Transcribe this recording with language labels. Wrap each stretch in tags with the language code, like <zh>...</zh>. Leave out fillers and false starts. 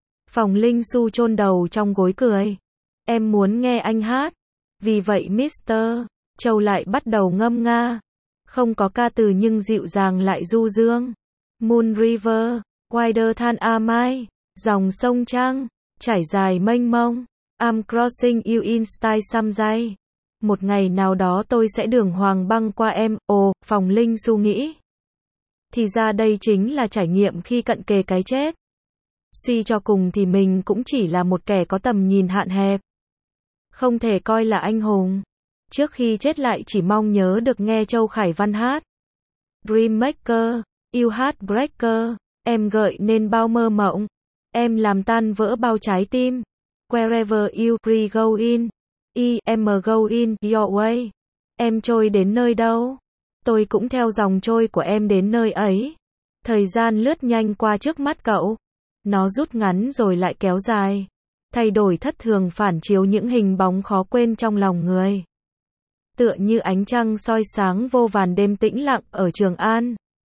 <vi>Phòng Linh Su chôn đầu trong gối cười. Em muốn nghe anh hát. Vì vậy Mr. Châu lại bắt đầu ngâm nga. Không có ca từ nhưng dịu dàng lại du dương.</vi> <en>Moon River, Wider Than A Mile.</en> <vi>Dòng sông trăng, trải dài mênh mông.</vi> <en>I'm crossing you in style someday.</en> <vi>Một ngày nào đó tôi sẽ đường hoàng băng qua em. Ồ, Phòng Linh Su nghĩ. Thì ra đây chính là trải nghiệm khi cận kề cái chết. Suy cho cùng thì mình cũng chỉ là một kẻ có tầm nhìn hạn hẹp. Không thể coi là anh hùng. Trước khi chết lại chỉ mong nhớ được nghe Châu Khải Văn hát.</vi> <en>Dream Maker, You Heartbreaker,</en> <vi>em gợi nên bao mơ mộng. Em làm tan vỡ bao trái tim.</vi> <en>Wherever you re go in, em go in your way.</en> <vi>Em trôi đến nơi đâu, tôi cũng theo dòng trôi của em đến nơi ấy. Thời gian lướt nhanh qua trước mắt cậu. Nó rút ngắn rồi lại kéo dài. Thay đổi thất thường phản chiếu những hình bóng khó quên trong lòng người. Tựa như ánh trăng soi sáng vô vàn đêm tĩnh lặng ở Trường An.</vi>